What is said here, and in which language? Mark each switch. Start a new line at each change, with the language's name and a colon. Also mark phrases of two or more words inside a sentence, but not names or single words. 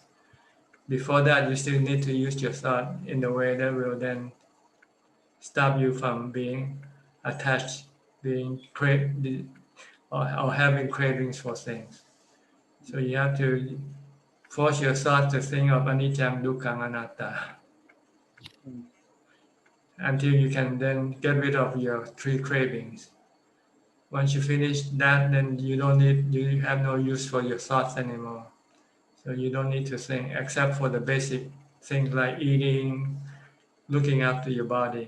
English: Before that, you still need to use your thought in a way that will then stop you from being attached, being or having cravings for things. So you have to force your thought to think of
Pali: anicca, dukkha, anatta,
English: until you can then get rid of your three cravings. Once you finish that, then you have no use for your thoughts anymore. So you don't need to think except for the basic things like eating, looking after your body.